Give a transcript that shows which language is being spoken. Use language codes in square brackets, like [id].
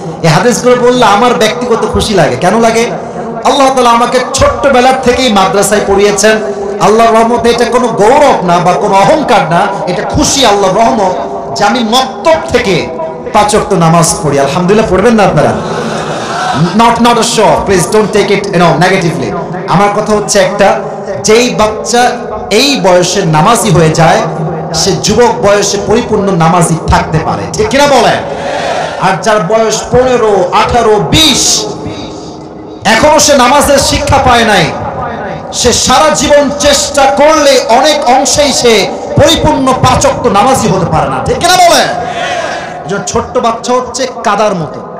[bn] এই হাদিসগুলো বললে আমার ব্যক্তিগত খুশি লাগে। কেন লাগে? আল্লাহ তাআলা আমাকে ছোট্টবেলার থেকেই মাদ্রাসায় পড়িয়েছেন। আল্লাহর রহমতে এটা কোনো গৌরব না বা কোনো অহংকার না, এটা খুশি, আল্লাহর রহমত যে আমি মক্তব থেকে 5 ওয়াক্ত নামাজ পড়ি। আলহামদুলিল্লাহ পড়বেন না আপনারা? [en] not a show, please don't take it negatively. [bn] আমার কথা হচ্ছে একটা, যেই বাচ্চা এই বয়সে নামাজি হয়ে যায় সে যুবক বয়সে পরিপূর্ণ নামাজি থাকতে পারে, ঠিক কিনা বলেন? আর যার বয়স 15, 18, 20 এখনো সে নামাজের শিক্ষা পায় নাই, সে সারা জীবন চেষ্টা করলে অনেক অংশেই সে পরিপূর্ণ 5 ওয়াক্ত নামাজি হতে পারে না, ঠিক কিনা বলেন? ছোট্ট বাচ্চা হচ্ছে কাদার মতো,